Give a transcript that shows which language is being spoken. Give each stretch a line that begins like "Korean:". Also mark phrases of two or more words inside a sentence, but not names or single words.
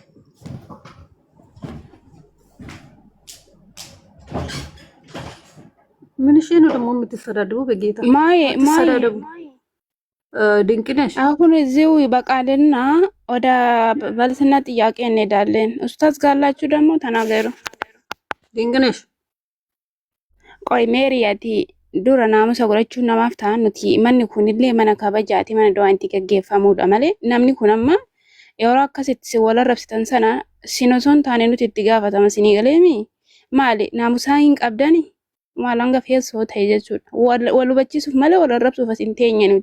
Amharic: ምን እሺ ነው ደግሞ የምትሰዳደቡ? በጌታ ማይ ተሰዳደቡ። ድንቅነሽ አሁን እዚሁ ይበቃልና ወደ ባልስና ጥያቄ እንሄዳለን። ኡስታዝ ጋላችሁ ደግሞ ተናገሩ። ድንቅነሽ
Oromo: ቆይ ሜሪያቲ dura naamusa godhachuun namaaf ta'an nuti manni kunillee mana kabajaati mana du'aanti gaggeeffamuudha malee namni kun amma yeroo akkasitti si wal arrabsitan sana sinosoon taane nuti itti gaafatama sinii galeemi maali naamusaa hin qabdani maal hanga feessoo ta'e jechuudha wal hubachiisuuf malee wal arrabsuuf as hin teenye nuti